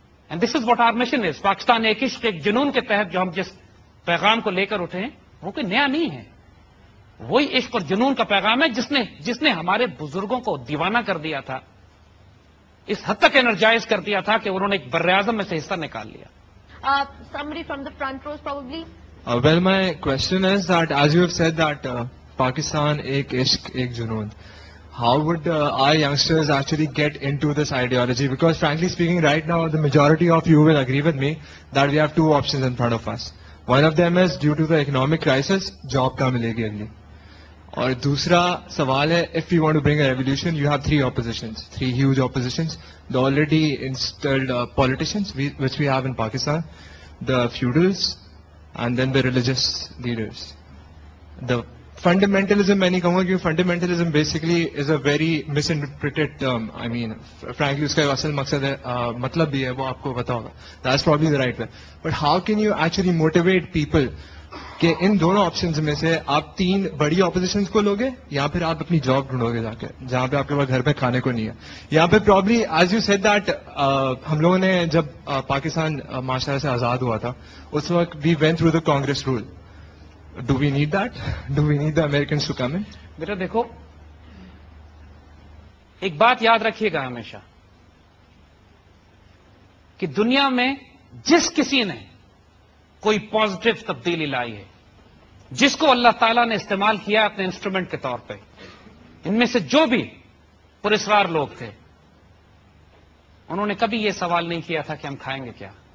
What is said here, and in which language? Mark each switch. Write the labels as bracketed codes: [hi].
[en] And this is what our mission is. [ur] Pakistan ایک عشق، ایک جنون کے تحت جو ہم جس پیغام کو لے کر اٹھے ہیں وہ کوئی نیا نہیں ہے. وہی عشق اور جنون کا پیغام ہے جس نے ہمارے بزرگوں کو دیوانہ کر دیا تھا، اس حد تک انرجائز کر دیا تھا کہ انہوں نے ایک بر اعظم میں سے حصہ نکال لیا. [en] Somebody from the front rows probably. Well, my question is that as you have said that Pakistan [ur] ek ishq, ek junoon, [en] how would our youngsters actually get into this ideology? Because frankly speaking, right now the majority of you will agree with me that we have two options in front of us. One of them is due to the economic crisis, job [ur] ka milegi agli. اور دوسرا سوال ہے, [en] if we want to bring a revolution, you have three oppositions, three huge oppositions. The already installed politicians, which we have in Pakistan, the feudals, and then the religious leaders. The fundamentalism, [ur] میں نہیں کہوں گا کہ [en] fundamentalism basically is a very misinterpreted term. I mean, frankly, [ur] اس کا اصل مقصد ہے, مطلب بھی ہے, وہ آپ کو پتا ہوگا. [en] That's probably the right way. But how can you actually motivate people [ur] کہ ان دونوں آپشنز میں سے آپ تین بڑی اپوزیشنز کو لوگے, یا پھر آپ اپنی جاب ڈھونڈو گے جا کے جہاں پہ آپ کے پاس گھر پہ کھانے کو نہیں ہے. یہاں پہ [en] probably as you said that, [ur] ہم لوگوں نے جب پاکستان معاشرے سے آزاد ہوا تھا اس وقت [en] We went through the Congress rule. Do we need that? Do we need the Americans to come in? [ur] بیٹا دیکھو, ایک بات یاد رکھیے گا ہمیشہ کہ دنیا میں جس کسی نے کوئی پازیٹو تبدیلی لائی ہے جس کو اللہ تعالیٰ نے استعمال کیا اپنے انسٹرومنٹ کے طور پہ. ان میں سے جو بھی پراسرار لوگ تھے انہوں نے کبھی یہ سوال نہیں کیا تھا کہ ہم کھائیں گے کیا.